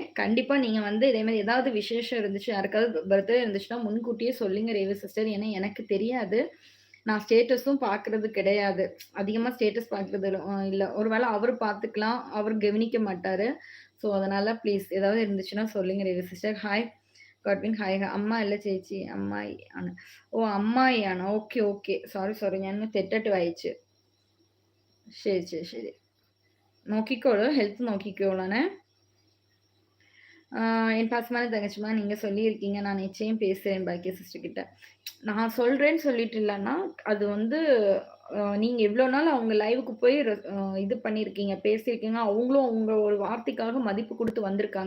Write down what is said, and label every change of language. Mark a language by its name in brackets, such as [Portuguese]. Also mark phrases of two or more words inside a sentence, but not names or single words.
[Tamil] கண்டிப்பா நீங்க வந்து இதே மாதிரி ஏதாவது விசேஷம் இருந்துச்சு, யாருக்காவது பர்த்டே இருந்துச்சுன்னா முன்கூட்டியே சொல்லுங்க ரேவதி சிஸ்டர். ஏன்னா எனக்கு தெரியாது. நான் ஸ்டேட்டஸும் பார்க்கறது கிடையாது. அதிகமா ஸ்டேட்டஸ் பார்க்கறது இல்ல. ஒருவேளை அவரு பார்த்துக்கலாம். அவரு கவனிக்க மாட்டாரு. ஸோ அதனால ப்ளீஸ் ஏதாவது இருந்துச்சுன்னா சொல்லுங்க ரேவதி சிஸ்டர். [Malayalam] ஹாய் ഗോഡ്വിൻ ഹായ്. അമ്മ അല്ല ചേച്ചി, അമ്മായി ആണ്. ഓ അമ്മായിയാണ്. ഓക്കെ ഓക്കെ. സോറി സോറി, ഞാൻ തെറ്റായിട്ട് വായിച്ചു. ശരി ശരി ശരി. നോക്കിക്കോളൂ, ஹெல்த் നോക്കിക്കോളാனே. [Tamil] என் பாசமான தங்கச்சிமா, நீங்க சொல்லியிருக்கீங்க. நான் நிச்சயம் பேசுறேன் பாக்கிய சிஸ்டர் கிட்ட. நான் சொல்றேன்னு சொல்லிட்டு இல்லைன்னா, அது வந்து நீங்க இவ்வளோ நாள் அவங்க லைவுக்கு போய் இது பண்ணியிருக்கீங்க, பேசியிருக்கீங்க. அவங்களும் உங்க ஒரு வார்த்தைக்காக மதிப்பு கொடுத்து வந்திருக்காங்க.